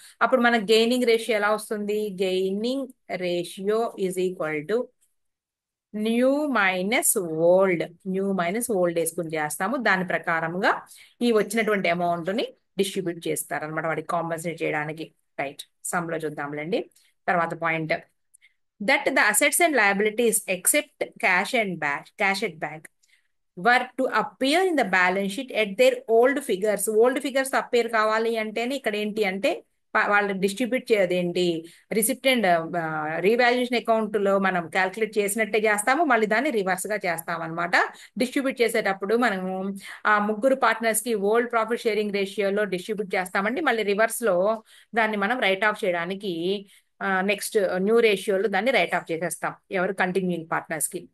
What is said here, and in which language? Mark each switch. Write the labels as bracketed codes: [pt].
[te] అప్పుడు మనకి [en] gaining ratio [te] ఎలా వస్తుంది? [en] Gaining ratio is equal to new minus old. New minus old [te] వేసుకుని చేస్తాము. దాని ప్రకారంగా ఈ వచ్చినటువంటి అమౌంట్ ని డిస్ట్రిబ్యూట్ చేస్తారు అనమాట వాడికి కాంపన్సేట్ చేయడానికి. రైట్, సమ్ లో చూద్దాంలేండి. తర్వాత [en] Point, that the assets and liabilities except cash at bank were to appear in the balance sheet at their old figures. [te] Old figures appear కావాలి అంటేనే ఇక్కడ ఏంటి అంటే వాళ్ళు distribute చేయదేంటి, receipt and revaluation account లో మనం క్యాల్కులేట్ చేసినట్టే చేస్తాము, మళ్ళీ దాన్ని రివర్స్ గా చేస్తాం అనమాట. డిస్ట్రిబ్యూట్ చేసేటప్పుడు మనము ఆ ముగ్గురు పార్ట్నర్స్ కి ఓల్డ్ ప్రాఫిట్ షేరింగ్ రేషియోలో డిస్ట్రిబ్యూట్ చేస్తామండి, మళ్ళీ రివర్స్ లో దాన్ని మనం రైట్ ఆఫ్ చేయడానికి నెక్స్ట్ న్యూ రేషియోలో దాన్ని రైట్ ఆఫ్ చేసేస్తాం ఎవరు కంటిన్యూయింగ్ పార్ట్నర్స్ కి.